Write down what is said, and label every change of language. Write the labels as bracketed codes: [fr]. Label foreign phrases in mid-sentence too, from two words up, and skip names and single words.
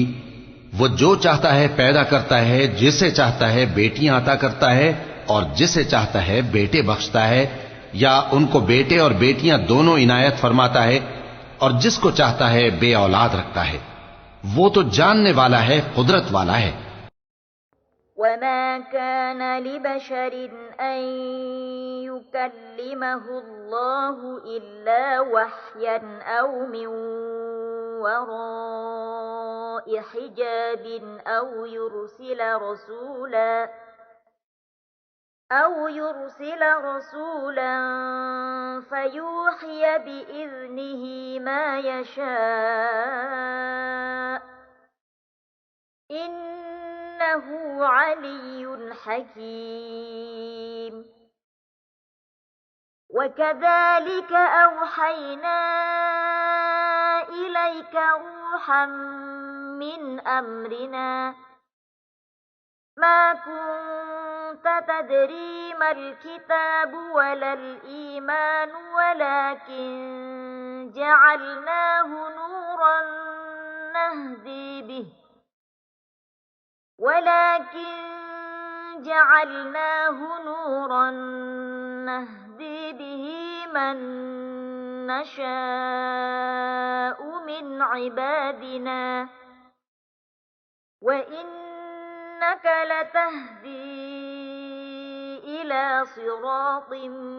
[ur] وہ جو چاہتا ہے پیدا کرتا ہے، جسے چاہتا ہے بیٹیاں عطا کرتا ہے اور جسے چاہتا ہے بیٹے بخشتا ہے، یا ان کو بیٹے اور بیٹیاں دونوں عنایت فرماتا ہے، اور جس کو چاہتا ہے بے اولاد رکھتا ہے. وہ تو جاننے والا ہے، قدرت والا ہے. [ar] وما كان لبشر أن يكلمه الله إلا وحيا أو من وراء حجاب أو يرسل رسولا فيوحي بإذنه ما يشاء إنه علي حكيم. وكذلك أوحينا إليك روحا من أمرنا ما كنت تدري ما الكتاب ولا الإيمان ولكن جعلناه نورا نهدي به من نشاء من عبادنا وإنك لتهدي إلى صراط